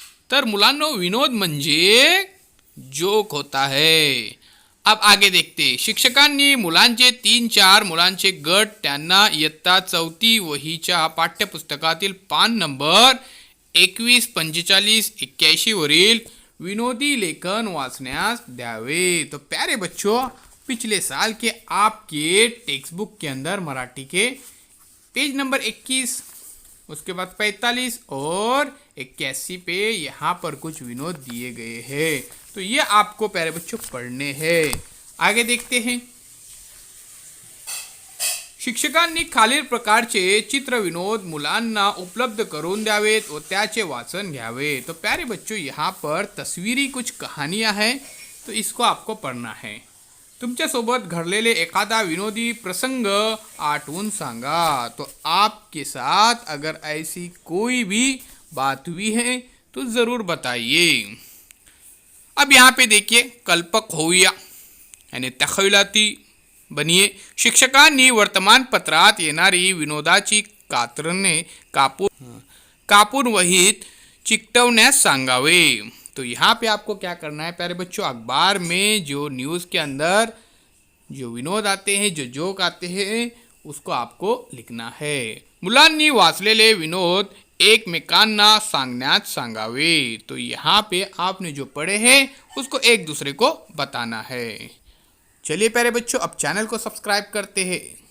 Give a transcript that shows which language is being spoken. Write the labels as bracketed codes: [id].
[mr] तर मुलांनो, विनोद म्हणजे जोक [hi] होता है. अब आगे देखते. [mr] शिक्षकांनी मुलांचे 3-4 मुलांचे गट त्यांना इयत्ता 4थी वहीच्या पाठ्यपुस्तकातील पान नंबर 21, 45, 81 वरील विनोदी लेखन वाचण्यास द्यावे. [hi] तो प्यारे बच्चों, पिछले साल के आपके टेक्स्ट बुक के अंदर मराठी के पेज नंबर 21, उसके बाद 45 और 81 पे यहाँ पर कुछ विनोद दिए गए हैं. तो ये आपको प्यारे बच्चों पढ़ने हैं. आगे देखते हैं. [mr] शिक्षकांनी खालील प्रकारचे चित्र विनोद मुलांना उपलब्ध करून द्यावेत व त्याचे वाचन घ्यावे. [hi] तो प्यारे बच्चों, यहाँ पर तस्वीरी कुछ कहानियाँ हैं, तो इसको आपको पढ़ना है. [mr] तुमच्यासोबत घडलेले एखादा विनोदी प्रसंग आठवून सांगा. [hi] तो आपके साथ अगर ऐसी कोई भी बात हुई है तो ज़रूर बताइए. अब यहाँ पे देखिए, [mr] कल्पक होऊया [hi] यानी तखविलाती बनिये. [mr] शिक्षकांनी वर्तमानपत्रात येणारी विनोदाची कात्रणे कापून वहीत चिकटवण्यास सांगावे. [hi] तो यहाँ पे आपको क्या करना है प्यारे बच्चों, अखबार में जो न्यूज़ के अंदर जो विनोद आते हैं, जो जोक आते हैं, उसको आपको लिखना है. [mr] मुलांनी वाचलेले विनोद एकमेकांना सांगण्यात सांगावे. [hi] तो यहाँ पे आपने जो पढ़े हैं उसको एक दूसरे को बताना है. चलिए प्यारे बच्चों, अब चैनल को सब्सक्राइब करते हैं.